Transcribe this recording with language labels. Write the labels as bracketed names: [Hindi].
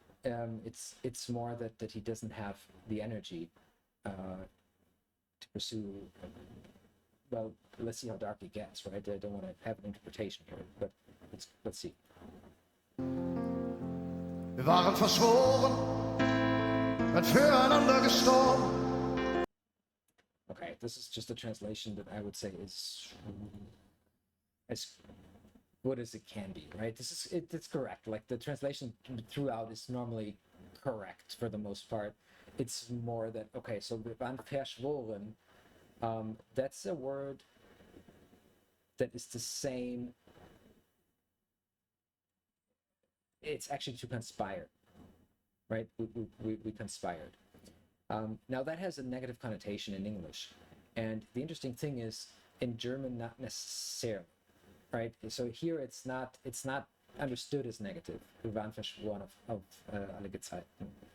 [English] It's more that he doesn't have the energy to pursue. Well, let's see how dark it gets, right? I don't want to have an interpretation here, but let's see. [German] Wir waren verschworen, und füreinander gestorben. [English] Okay, this is just a translation that I would say is as good as it can be, right? It's correct. Like the translation throughout is normally correct for the most part. It's more that, okay, so [German] wir waren verschworen, [English] that's a word that is the same. It's actually to conspire, right? We conspired. Now that has a negative connotation in English, and the interesting thing is in German, not necessarily, right? So here it's not understood as negative. [German] Wir waren verschworen auf alle Gezeiten.